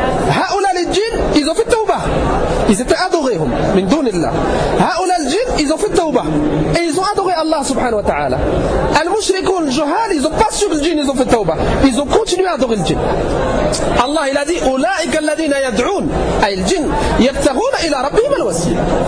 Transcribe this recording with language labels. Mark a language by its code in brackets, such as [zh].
[ar] هؤلاء الجن إذا في التوبة [fr] ils étaient adorés [ar] من دون الله. هؤلاء الجن [fr] ils ont fait tawbah et ils ont adoré Allah سبحانه وتعالى. [ar] المشركون الجهال [fr] ils ont pas su que الجن ils ont fait tawbah, ils ont continué à adorer الجن. [ar] الله [fr] il a dit [ar] أولئك الذين يدعون أي الجن يبتغون إلى ربهم الوسيلة.